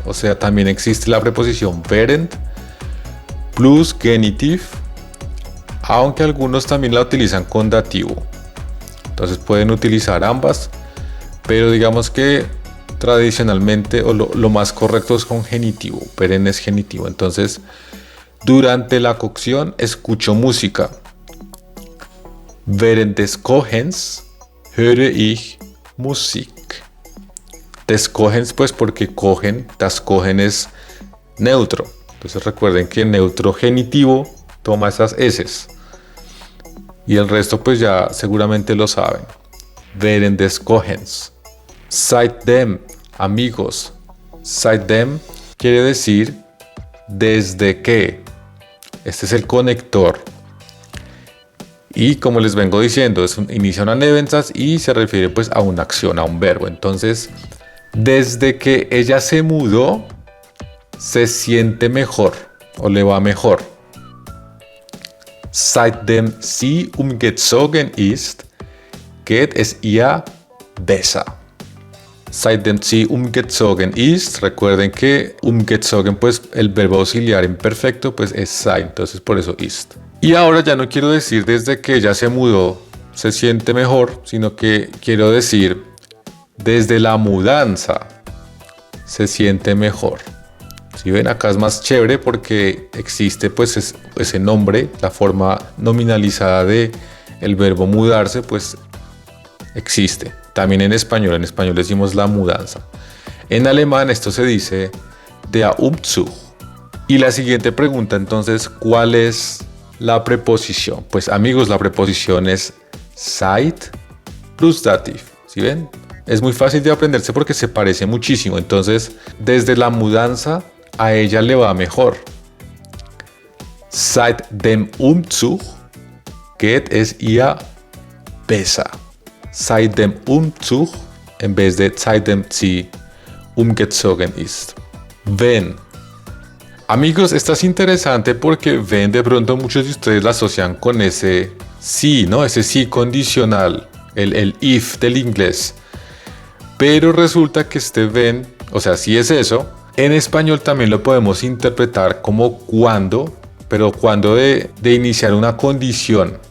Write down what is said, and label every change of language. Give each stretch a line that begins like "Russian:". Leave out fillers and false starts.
Spanish: O sea, también existe la preposición während plus genitiv, aunque algunos también la utilizan con dativo. Entonces pueden utilizar ambas, pero digamos que tradicionalmente o lo más correcto es con genitivo. Während es genitivo. Entonces, durante la cocción escucho música.
German: Während des Kochens höre ich Musik. Des Kochens,
Spanish: pues porque cogen,
German: das Kochen
Spanish: es neutro. Entonces recuerden que el neutro genitivo toma esas S. Y el resto pues ya seguramente lo saben.
German: Während des Kochens.
Spanish: Seitdem, amigos. Seitdem quiere decir desde que. Este es el conector. Y como les vengo diciendo, inicia una Nebensatz y se refiere pues a una acción, a un verbo. Entonces, desde que ella se mudó, se siente mejor o le va mejor.
German: Seitdem sie umgezogen ist, geht es ihr besser. Seitdem sie umgezogen ist,
Spanish: recuerden que umgezogen, pues el verbo auxiliar imperfecto, pues es sein, entonces por eso ist. Y ahora ya no quiero decir desde que ella se mudó, se siente mejor, sino que quiero decir desde la mudanza, se siente mejor. Si ven, acá es más chévere porque existe pues ese nombre, la forma nominalizada de el verbo mudarse, pues existe. También en español decimos la mudanza. En alemán esto se dice der Umzug. Y la siguiente pregunta entonces, ¿cuál es la preposición? Pues amigos, la preposición es seit plus dativ. ¿Sí ven? Es muy fácil de aprenderse porque se parece muchísimo. Entonces, desde la mudanza a ella le va mejor.
German: Seit dem Umzug geht es ihr besser. Seit dem Umzug
Spanish: en vez de
German: seitdem sie umgezogen ist.
Spanish: Ven. Amigos, esta es interesante porque ven, de pronto muchos de ustedes la asocian con ese sí, ¿no? Ese sí condicional, el if del inglés. Pero resulta que este ven, o sea, sí es eso. En español también lo podemos interpretar como cuando, pero cuando de iniciar una condición.